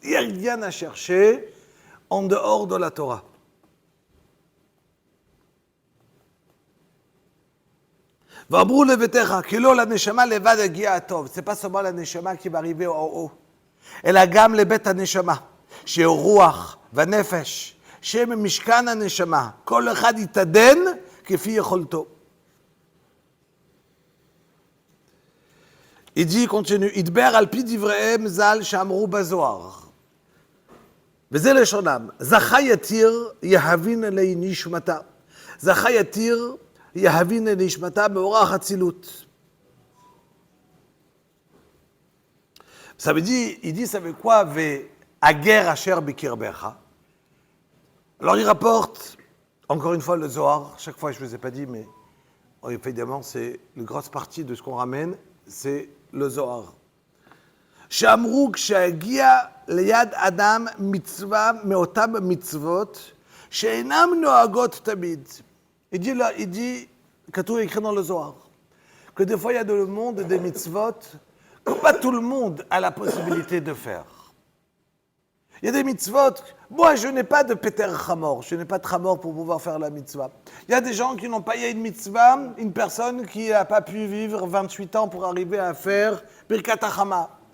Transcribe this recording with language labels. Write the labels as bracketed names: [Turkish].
[French] Il n'y a rien à chercher en dehors de la Torah. [Hebrew] ואמרו לביתך, כי לא לנשמה לבד הגיע הטוב. [French] C'est pas seulement la neshama qui va arriver en haut, [Hebrew] אלא גם לבית הנשמה, שהוא רוח ונפש, שהם משכן הנשמה. כל אחד יתעדן כפי יכולתו. [French] Il dit, il continue, [Hebrew] ידבר על פי דבריהם ז"ל שאמרו בזוהר. וזה לשונם, זכה יתיר יהבין אלי נשמתה. זכה יתיר יהבין אלי נשמתה מאורח אצילות. [French] Ça veut dire, il dit, ça veut quoi, [Hebrew] והגר אשר בקרבך. [French] Alors il rapporte, encore une fois le Zohar, chaque fois je ne vous ai pas dit, mais évidemment c'est la grosse partie de ce qu'on ramène, c'est le Zohar. [Hebrew] שאמרו כשהגיע ליד אדם מצווה מאותם מצוות שאינם נוהגות תמיד. [French] Il dit, כתוב écrit dans le Zohar, que des fois il y a dans le monde des mitzvot que pas tout le monde a la possibilité de faire. Il y a des mitzvot, moi je n'ai pas de Peter Chamor, je n'ai pas de Chamor pour pouvoir faire la mitzvah. Il y a des gens qui n'ont pas, il y a une mitzvah, une personne qui n'a pas pu vivre 28 ans pour arriver à faire Birkat HaChama.